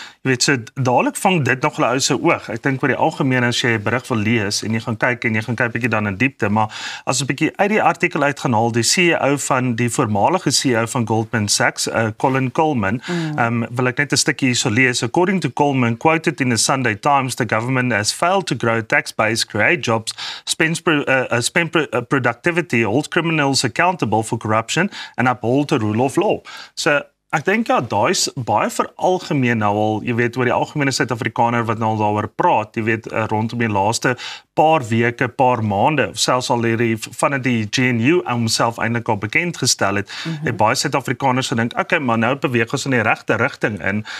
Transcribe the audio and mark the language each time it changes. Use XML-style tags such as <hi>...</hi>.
<af>Jy weet, so dadelik vang dit nog 'n ou se oog. Ek dink oor die algemeen as jy 'n berig wil lees en jy gaan kyk bietjie dan in diepte, maar as 'n bietjie uit die artikel uit gaan haal, die CEO van die voormalige CEO van Goldman Sachs, Colin Coleman, wil ek net 'n stukkie hierso lees.</af> <en>According to Coleman, quoted in the Sunday Times, the government has failed to grow tax base, create jobs, spend productivity, hold criminals accountable for corruption, and uphold the rule of law.</en> <af>So ek dink ja, daai's baie veralgemeen nou al, jy weet, oor die algemene Suid-Afrikaner wat nou al daaroor praat, jy weet, rondom die laaste paar weke, paar maande, selfs al van die GNU homself eintlik al bekend gestel het, het baie Suid-Afrikaners gedink, okay, maar nou beweeg ons in die regte rigting in,</af>